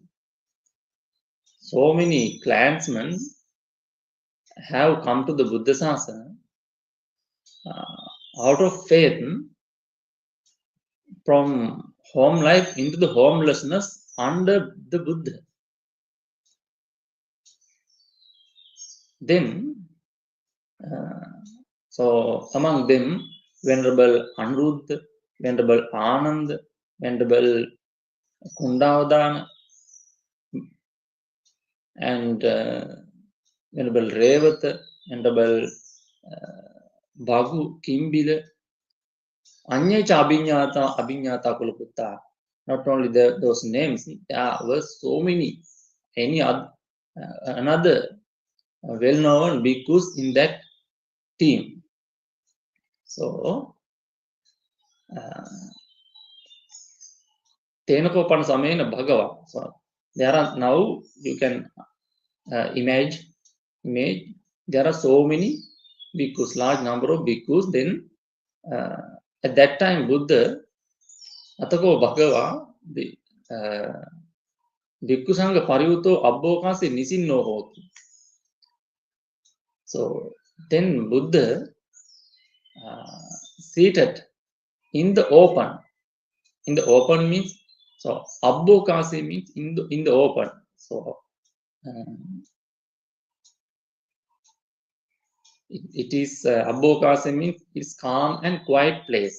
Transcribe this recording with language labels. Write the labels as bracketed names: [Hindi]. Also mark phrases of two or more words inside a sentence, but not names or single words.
[English] So many clansmen have come to the Buddha Sasana out of faith from home life into the homelessness under the Buddha. Then, so among them, Venerable Anuruddha, Venerable Ananda, Venerable Kundavadana, and Venerable Revatha, Venerable Bhagu Kimbila, [Pali] Anyacha Abhinyata Kulaputta. [English] Not only those names, there were so many, any other, another well-known bhikkhus in that team. So, [Pali] Naḷakapānasuttaṃ Bhagava. [English] So, there are now, you can image, there are so many bhikkhus, large number of bhikkhus. Then, at that time, [Pali] Buddha, Atako Bhagava, the Bhikkhu Sangha Pariyuto Abbokase Nisinno Hoti. [English] So, then Buddha seated in the open. In the open means, so Abbokase means in the open. So, it is Abbokase means it's calm and quiet place.